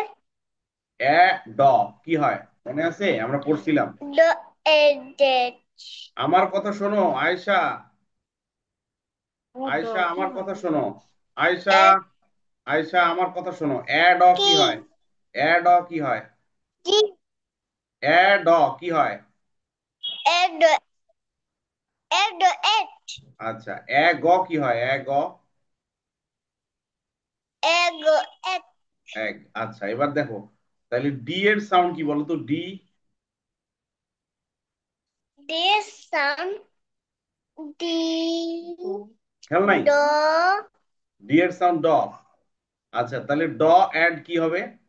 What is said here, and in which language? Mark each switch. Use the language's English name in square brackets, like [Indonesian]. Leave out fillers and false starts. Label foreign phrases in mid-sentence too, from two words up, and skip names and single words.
[Bangla] এ ড কি হয় মনে আছে? আমরা পড়ছিলাম। ড এই যে আমার কথা শোনো আয়েশা, ড আয়েশা কি আমার হয়? কথা শোনো। আয়েশা, এক আয়েশা আমার কথা শোনো। এ ড কি কি হয়? এ ড কি হয়? জি এ ড কি হয়? এক ড এক ড এক আচ্ছা, এ গ কি হয়? এ গ এক এক এক। আচ্ছা, এবার দেখো, তাহলে ডি এর সাউন্ড কি বলো তো? ডি, [English] this sound D [Bangla] খেয়াল নাই? ড ডি এর সাউন্ড ড। আচ্ছা, তাহলে ড অ্যাড কি হবে?